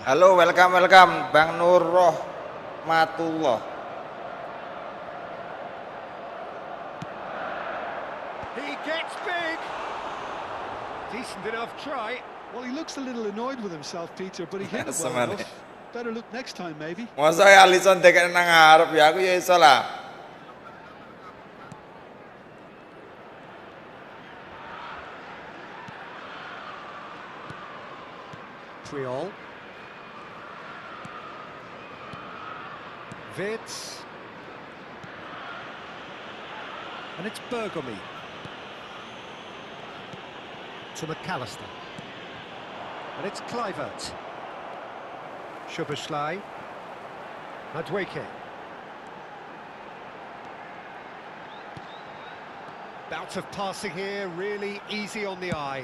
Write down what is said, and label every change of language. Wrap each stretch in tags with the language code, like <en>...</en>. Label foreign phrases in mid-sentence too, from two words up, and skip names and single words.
<id>Halo, welcome, Bang Nur Rahmatullah.</id> <en>He gets big. Decent enough try. Well, he looks a little annoyed with himself, Peter, but he hit it well enough. Better look next time, maybe.</en> <jv>Masa ya Alisson tekan nang ngarep ya, aku ya iso lah.</jv> <en>Triol. Vitz. And it's Bergomi. To McAllister. And it's Kluivert. Szoboszlai. Madueke. Bout of passing here, really easy on the eye.</en>